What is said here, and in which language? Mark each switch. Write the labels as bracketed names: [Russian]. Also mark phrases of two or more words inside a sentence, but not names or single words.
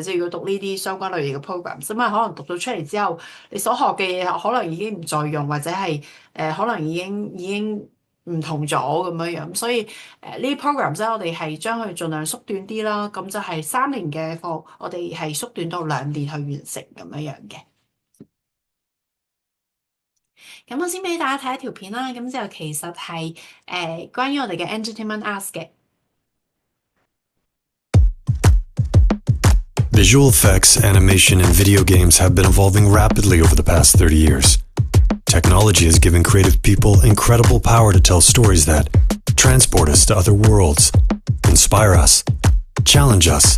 [Cantonese] 即係如果讀呢啲相關類型嘅 program，咁可能讀到出嚟之後，你所學嘅嘢可能已經唔再用，或者係可能已經唔同咗咁樣樣，所以呢啲 program 咧，我哋係將佢盡量縮短啲啦。咁就係3年嘅課，我哋係縮短到2年去完成咁樣樣嘅。咁我先俾大家睇一條片啦。咁就其實係關於我哋嘅 [English] entertainment arts [Cantonese] 嘅。 [English] Visual effects, animation, and video games have been evolving rapidly over the past 30 years. Technology has given creative people incredible power to tell stories that transport us to other worlds, inspire us, challenge us.